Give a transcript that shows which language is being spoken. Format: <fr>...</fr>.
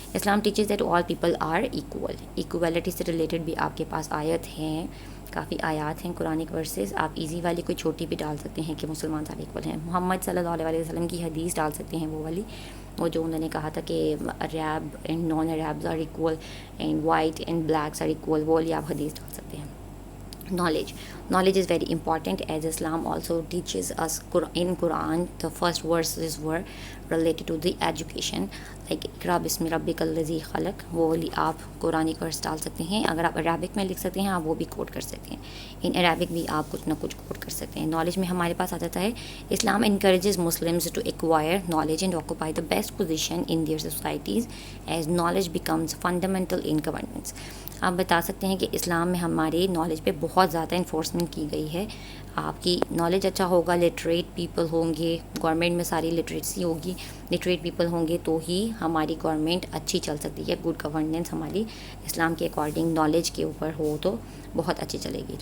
<en>Islam teaches that all people are equal.</en> <ur>Equality سے related بھی آپ کے پاس آیت ہیں, کافی آیات ہیں قرآنک ورسز. آپ ایزی والی کوئی چھوٹی بھی ڈال سکتے ہیں کہ مسلمان سارے ایکول ہیں. محمد صلی اللہ علیہ وسلم کی حدیث ڈال سکتے ہیں, وہ والی, وہ جو انہوں نے کہا تھا کہ</ur> <en>Arab and non Arabs are equal</en> <ur>and white and blacks are equal, وہ والی آپ حدیث ڈال سکتے ہیں.</ur> <en>Knowledge is very important, as Islam also teaches us in Quran. The first verses were related to the education, like</en> <ar>اقرأ بسم ربک الذی خلق.</ar> <ur>وہ والی آپ قرآنی ورس ڈال سکتے ہیں. اگر آپ عربک میں لکھ سکتے ہیں آپ وہ بھی کوٹ کر سکتے ہیں. ان عربک بھی آپ کچھ نہ کچھ کوٹ کر سکتے ہیں. نالج میں ہمارے پاس آ جاتا ہے</ur> <en>Islam encourages Muslims to acquire knowledge and occupy the best position in their societies as knowledge becomes fundamental in governance.</en> <ur>آپ بتا سکتے ہیں کہ اسلام میں ہمارے نالج پہ بہت زیادہ انفورسمنٹ کی گئی ہے. آپ کی نالج اچھا ہوگا, لٹریٹ پیپل ہوں گے, گورنمنٹ میں ساری لٹریسی ہوگی, لٹریٹ پیپل ہوں گے تو ہی ہماری گورنمنٹ اچھی چل سکتی ہے. گڈ گورننس ہماری اسلام کے اکارڈنگ نالج کے اوپر ہو تو بہت اچھی چلے گی.</ur>